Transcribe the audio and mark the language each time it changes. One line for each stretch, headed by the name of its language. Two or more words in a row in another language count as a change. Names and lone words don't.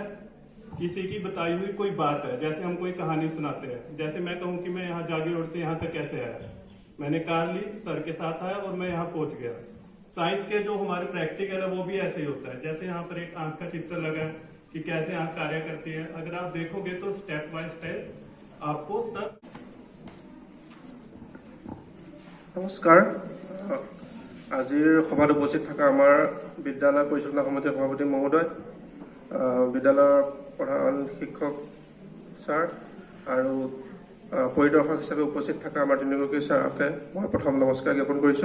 Hindi: किसी की बताई हुई कोई बात है। जैसे हम कोई कहानी सुनाते हैं, जैसे मैं कहूँ कि मैं यहाँ जागी रोड से यहाँ तक कैसे आया, मैंने कार ली, सर के साथ आया और मैं यहाँ पहुंच गया। साइंस के जो हमारे प्रैक्टिकल है वो भी ऐसे ही होता है। जैसे यहाँ पर एक आंख का चित्र लगा है कि कैसे आंख कार्य करती है, अगर आप देखोगे तो
English: step by step
Hindi: आपको सब।
Assamese: নমস্কাৰ, আজিৰ সভাত উপস্থিত থকা আমাৰ বিদ্যালয় পৰিচালনা সমিতিৰ সভাপতি মহোদয়, বিদ্যালয়ৰ প্ৰধান শিক্ষক ছাৰ আৰু পৰিদৰ্শক হিচাপে উপস্থিত থকা আমাৰ তিনিগৰাকী ছাৰকে মই প্ৰথম নমস্কাৰ জ্ঞাপন কৰিছোঁ।